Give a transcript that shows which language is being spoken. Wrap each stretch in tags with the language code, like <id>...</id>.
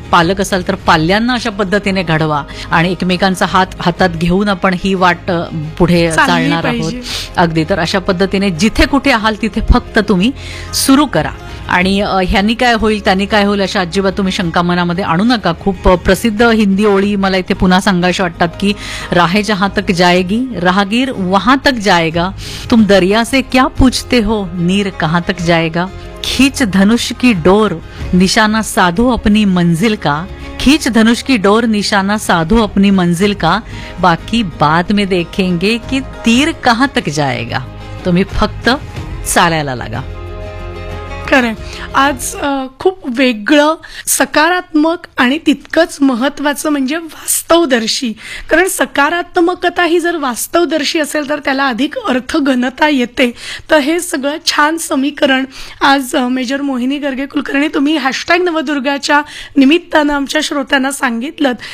<mr>पालक असाल तर पाल्यांना अशा पद्धतीने घडवा आणि एकमेकांचा हात हातात घेऊन आपण ही वाट पुढे चालणार आहोत. अगदी. तर अशा पद्धतीने जिथे कुठे आहात तिथे फक्त तुम्ही सुरू करा. आणि ह्यांनी काय होईल, त्यांनी काय होईल अशा अजिबात तुम्ही शंका मनामध्ये आणू नका. खूप प्रसिद्ध हिंदी ओळी मला इथे पुन्हा सांगायच्या वाटतात की</mr> <hi>राहे जहां तक जाएगी, राहगीर वहां तक जाएगा, तुम दरिया से क्या पूछते हो, नीर कहां तक जाएगा, खींच धनुष की डोर निशाना साधो अपनी मंजिल का, खींच धनुष की डोर निशाना साधो अपनी मंजिल का, बाकी बाद में देखेंगे कि तीर कहां तक जाएगा,</hi> <mr>तुम्ही फक्त चालायला लागा. खरं आज खूप वेगळं, सकारात्मक आणि तितकंच महत्वाचं म्हणजे वास्तवदर्शी. कारण सकारात्मकता ही जर वास्तवदर्शी असेल तर त्याला अधिक अर्थघनता येते. तर हे सगळं छान समीकरण आज मेजर मोहिनी गर्गे कुलकर्णी तुम्ही हॅशटॅग नवदुर्गाच्या निमित्तानं आमच्या श्रोत्यांना सांगितलं.</mr>